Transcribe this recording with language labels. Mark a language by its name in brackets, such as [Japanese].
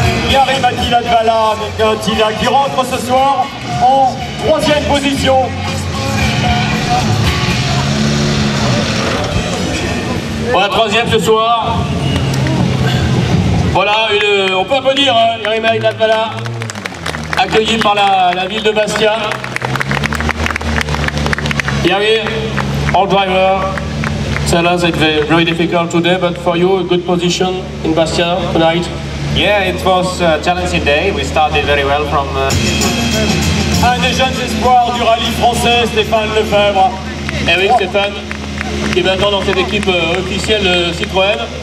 [French] Yari Makiladvala qui rentre ce soir en 3e position. Voilà, 3e ce soir. Voilà, on peut applaudir Yari Makiladvala, accueilli par la ville de Bastia. [English] Yari, all driver, tell us it's very difficult today, but for you, a good position in Bastia tonight. Yeah, it was a challenging day. We started very well from... [French] Un des jeunes espoirs du rallye français, Stéphane Lefebvre. Eh oui, Stéphane, qui est maintenant dans cette équipe officielle Citroën.